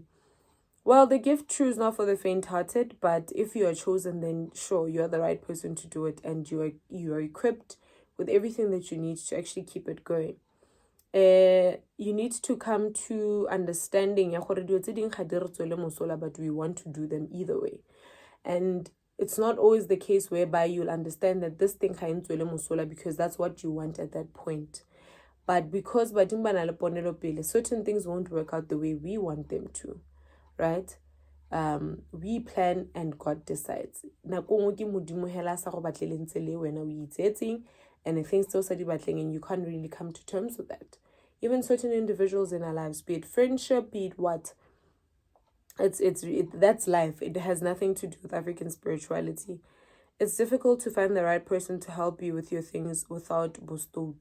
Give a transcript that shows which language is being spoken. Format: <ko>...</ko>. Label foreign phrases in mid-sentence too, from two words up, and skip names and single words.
<en>Well, the gift true is not for the faint-hearted, but if you are chosen, then sure, you're the right person to do it, and you are equipped with everything that you need to actually keep it going. You need to come to understanding</en> <tn>ya gore dilo tse ding ga di re tswele mosola,</tn> <en>but we want to do them either way. And it's not always the case whereby you'll understand that this thing</en> <tn>ga e ntswele mosola</tn> <en>because that's what you want at that point. But because</en> <tn>badimo ba na le ponelo pele,</tn> <en>certain things won't work out the way we want them to, right? We plan and God decides.</en> <tn>Nako nngwe ke modimo hela sa go batlele ntse le wena o itsetseng,</tn> <en>and the things</en> <tn>tse o sa di batleng,</tn> <en>and you can't really come to terms with that. Even certain individuals in our lives, be it friendship, be it what, that's life. It has nothing to do with African spirituality. It's difficult to find the right person to help you with your things without bostood.</en>